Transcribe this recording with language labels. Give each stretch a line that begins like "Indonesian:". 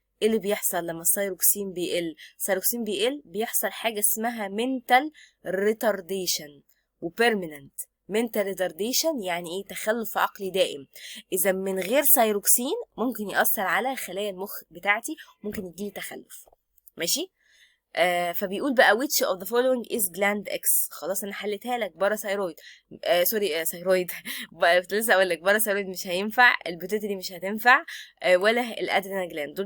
Arabic: ايه اللي بيحصل لما الثايروكسين بيقل؟ الثايروكسين بيقل بيحصل حاجة اسمها mental retardation وبيرمننت. mental retardation يعني ايه؟ تخلف عقلي دائم. اذا من غير ثايروكسين ممكن يأثر على خلايا المخ بتاعتي، ممكن يجيلي تخلف. ماشي. فبيقول بقى
English: which of the following is gland X.
Arabic: خلاص انا حلتها لك. باراثايرويد، سوري ثايرويد كنت لسه اقول لك باراثايرويد مش هينفع، البيتوتري مش هتنفع، ولا الادرينال جلاند.